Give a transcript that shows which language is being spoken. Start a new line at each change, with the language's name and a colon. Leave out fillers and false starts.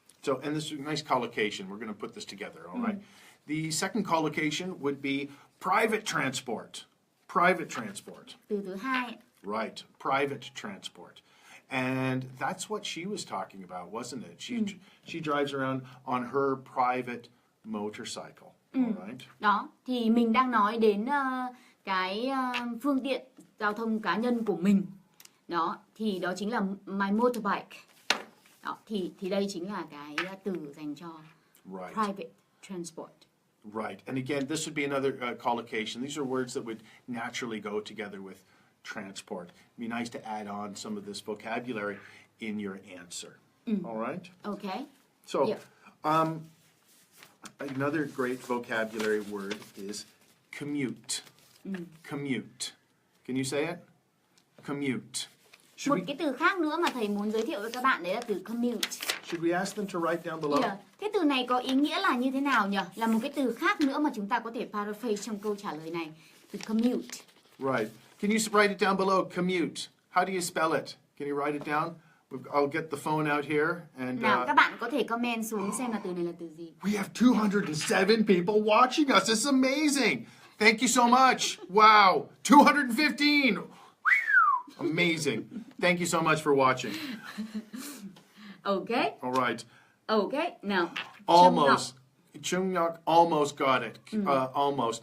English: So, and this is a nice collocation. We're going to put this together, all right? The second collocation would be private transport. Private transport.
Vietnamese: Từ thứ hai.
English: Right, private transport. And that's what she was talking about, wasn't it? She drives around on her private motorcycle, all right?
Vietnamese: Đó, thì mình đang nói đến cái phương tiện giao thông cá nhân của mình. Đó, thì đó chính là
English: my motorbike.
Vietnamese: Đó, thì đây chính là cái từ dành cho private transport.
English: Right, and again, this would be another collocation. These are words that would naturally go together with transport. It'd be nice to add on some of this vocabulary in your answer. All right? Okay. So, another great vocabulary word is commute. Commute. Can you say it? Commute.
Vietnamese: Một cái từ khác nữa mà thầy muốn giới thiệu với các bạn đấy là từ commute.
English: Should we ask them to write down below? Yeah.
Vietnamese: Thế từ này có ý nghĩa là như thế nào nhỉ? Là một cái từ khác nữa mà chúng ta có thể paraphrase trong câu trả lời này. Từ commute.
English: Right. Can you write it down below? Commute. How do you spell it? Can you write it down? I'll get the phone out here and.
Vietnamese: Nào, các bạn có thể comment xuống xem là từ này là từ gì.
English: We have 207 people watching us. It's amazing. Thank you so much. Wow. 215. Amazing. Thank you so much for watching. Okay. All right. Okay. Now. Almost. Chungnak almost got it. Almost.